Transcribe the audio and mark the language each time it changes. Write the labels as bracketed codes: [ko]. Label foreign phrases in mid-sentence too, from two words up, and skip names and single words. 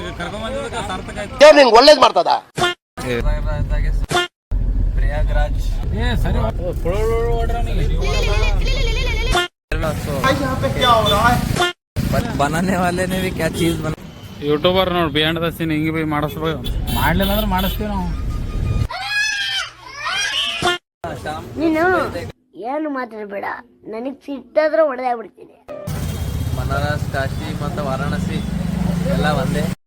[kn] ನಿಂಗೆ ಒಳ್ಳೇದ್ ಮಾಡ್ತದ. [hi] प्रयागराज सर बनाने वाले ने भी क्या चीज बना. [kn] ಯೂಟ್ಯೂಬರ್ ನೋಡಿ ಬಿಯಾಂಡ್ ದ ಸೀನ್ ಹಿಂಗೆ ಬೈ ಮಾಡಿಸ್ಬೇಕು. ಮಾಡ್ಲಿಲ್ಲ ಅಂದ್ರೆ ಮಾಡಿಸ್ತೀವಿ ನಾವು. ನೀನು ಏನು ಮಾತಾಡಬೇಡ, ನನಗೆ ಸಿಟ್ಟಾದ್ರೆ ಹೊಡೆದಾಗ್ಬಿಡ್ತೀನಿ. ಬನಾರಸ್, ಕಾಶಿ ಮತ್ತು ವಾರಾಣಸಿ ಎಲ್ಲ ಒಂದೇ.